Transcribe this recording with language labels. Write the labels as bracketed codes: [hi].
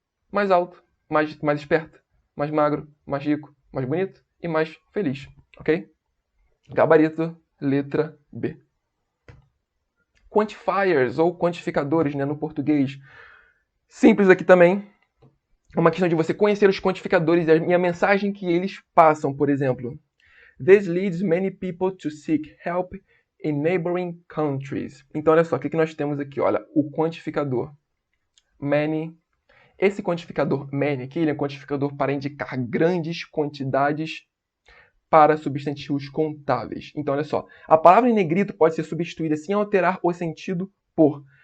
[pt] Mais alto, mais esperto, mais magro, mais rico, mais bonito e mais feliz. Ok? Gabarito, letra B. Quantifiers ou quantificadores, né, no português. Simples aqui também. É uma questão de você conhecer os quantificadores e a mensagem que eles passam, por exemplo. [en] This leads many people to seek help in neighboring countries. [pt] Então, olha só, o que nós temos aqui? Olha, o quantificador. Many. Esse quantificador many aqui, ele é um quantificador para indicar grandes quantidades para substantivos contáveis. Então, olha só, a palavra em negrito pode ser substituída sem alterar o sentido por.